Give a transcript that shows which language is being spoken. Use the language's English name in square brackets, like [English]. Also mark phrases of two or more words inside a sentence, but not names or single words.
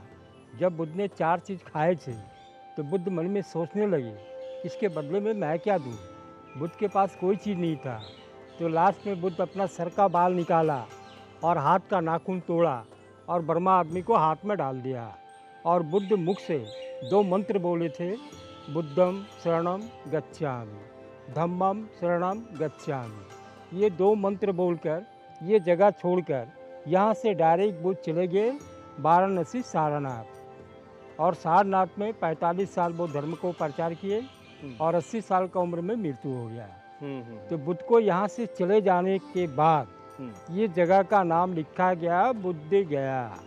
[Hindi] जब बुद्ध ने 4 चीज़ खाए थे तो बुद्ध मन में सोचने लगे इसके बदले में मैं क्या दूँ। बुद्ध के पास कोई चीज़ नहीं था। तो लास्ट में बुद्ध अपना सर का बाल निकाला और हाथ का नाखून तोड़ा और बर्मा आदमी को हाथ में डाल दिया और बुद्ध मुख से 2 मंत्र बोले थे, [Pali] बुद्धम शरणम गच्छामि, धम्मम शरणम गच्छामि। [Hindi] ये 2 मंत्र बोलकर ये जगह छोड़कर यहाँ से डायरेक्ट बुद्ध चले गए वाराणसी सारनाथ और सारनाथ में 45 साल वो धर्म को प्रचार किए और 80 साल का उम्र में मृत्यु हो गया। तो बुद्ध को यहाँ से चले जाने के बाद ये जगह का नाम लिखा गया बुद्ध गया।